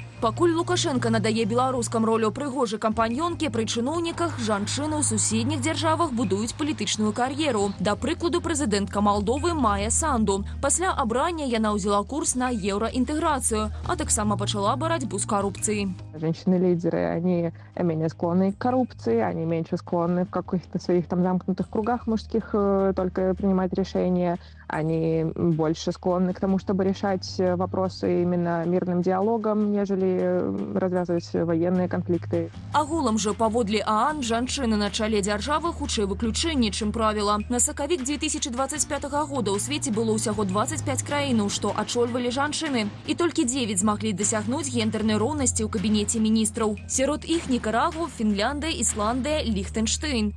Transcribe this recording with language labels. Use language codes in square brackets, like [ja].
[be] Пакуль Лукашенко надае беларускам ролю прыгожай кампаньонкі, пры чыноўніках жанчыны ў суседніх дзяржавах будуюць палітычную кар'еру. Да прыкладу, прэзідэнтка Малдовы Майя Санду. Пасля абрання яна ўзяла курс на еўраінтэграцыю, а таксама пачала барацьбу з карупцыяй. [ru] Женщины-лидеры, они менее склонны к коррупции, они меньше склонны в каких-то своих там замкнутых кругах мужских только принимать решения. Они больше склонны к тому, чтобы решать вопросы именно мирным диалогом, нежели развязывать военные конфликты. [be] Агулам жа паводле ААН жанчыны на чале дзяржавы хутчэй выключэнне, чым правіла. На сакавік 2025 года ў свеце было ўсяго 25 краінаў, што ачольвалі жанчыны. І толькі 9 змаглі дасягнуць гендернай роўнасці ў кабінеце міністраў. Сярод іх Нікарагва, Фінляндыя, Ісландыя, Ліхтэнштейн.